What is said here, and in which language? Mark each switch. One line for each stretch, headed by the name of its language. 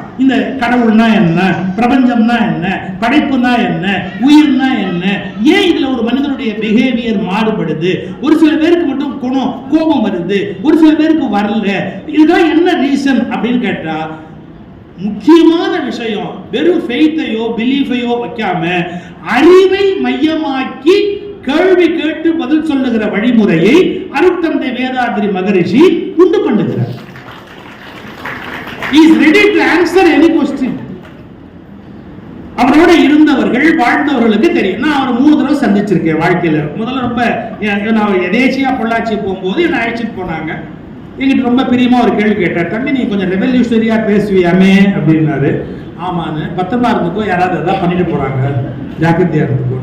Tamil: இந்த கடவுள்னா என்ன, பிரபஞ்சம்னா என்ன, படைப்புனா என்ன, உயிர்னா என்ன, ஏன் இதுல ஒரு மனிதனுடைய பிஹேவியர் மாறுபடுது, ஒரு சில பேருக்கு மட்டும் கோபம் வருது, ஒரு சில பேருக்கு வரல, இதுதான் என்ன ரீசன் அப்படின்னு கேட்டா, முக்கியமான விஷயம் வெறும் ஃபெய்த்தையோ பிலீஃபையோ வைக்காம அறிவை மையமாக்கி கேள்வி கேட்டு பதில் சொல்லுகிற வழிமுறையை அருட்தந்தை வேதாத்ரி மகரிஷி உண்டு பண்ணுகிறார்.
English: He is ready to answer any question.
Tamil: அவரோட இருந்தவர்கள் வாழ்ந்தவர்களுக்கு தெரியும். நான் அவரை 3 தடவை சந்திச்சிருக்கேன் வாழ்க்கையில. முதல்ல ரொம்ப நான் எதேச்சியா பொள்ளாச்சி போகும்போது என்னை அழைச்சிட்டு போனாங்க. எங்கிட்ட ரொம்ப பிரியமா ஒரு கேள்வி கேட்டார், தம்பி நீ கொஞ்சம் ரெவல்யூஷனரியா பேசுவியாமே அப்படின்னாரு. ஆமான்னு, பத்திரமா இருந்துக்கோ, யாராவது எதாவது பண்ணிட்டு போறாங்க, ஜாக்கிரதையா இருந்துக்கோ.